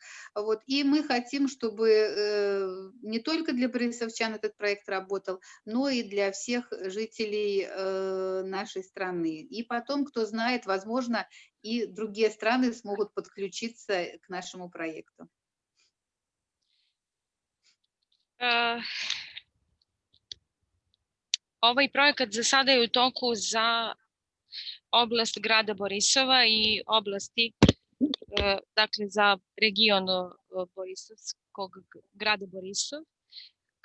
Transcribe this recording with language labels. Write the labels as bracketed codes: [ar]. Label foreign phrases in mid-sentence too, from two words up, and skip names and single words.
[ru] Вот, и мы хотим, чтобы не только для борисовчан этот проект работал, но и для всех жителей нашей страны. И потом, кто знает, возможно, и другие страны смогут подключиться к нашему проекту. [sr] Ovaj projekat za sada je u toku za oblast grada Borisova i oblasti, dakle za region Borisovskog grada Borisov.